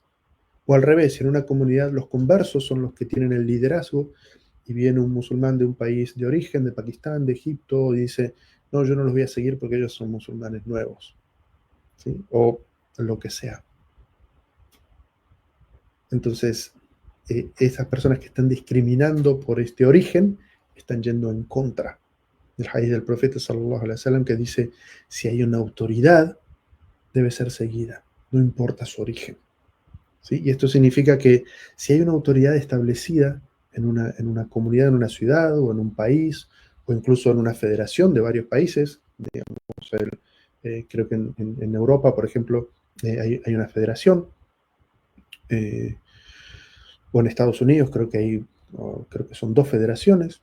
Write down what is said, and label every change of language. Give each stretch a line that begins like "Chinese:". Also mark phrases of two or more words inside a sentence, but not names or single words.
Spanish: O al revés, en una comunidad los conversos son los que tienen el liderazgo y viene un musulmán de un país de origen, de Pakistán, de Egipto, y dice, no, yo no los voy a seguir porque ellos son musulmanes nuevos, ¿sí? O lo que sea. Entonces, esas personas que están discriminando por este origen están yendo en contra del hadith del profeta
Arabic: صلى الله عليه وسلم,
Spanish: que dice, si hay una autoridad, debe ser seguida, no importa su origen. ¿Sí? Y esto significa que si hay una autoridad establecida en una comunidad, en una ciudad o en un país, o incluso en una federación de varios países, digamos, creo que en Europa, por ejemplo, hay una federación, o en Estados Unidos creo que son 2 federaciones.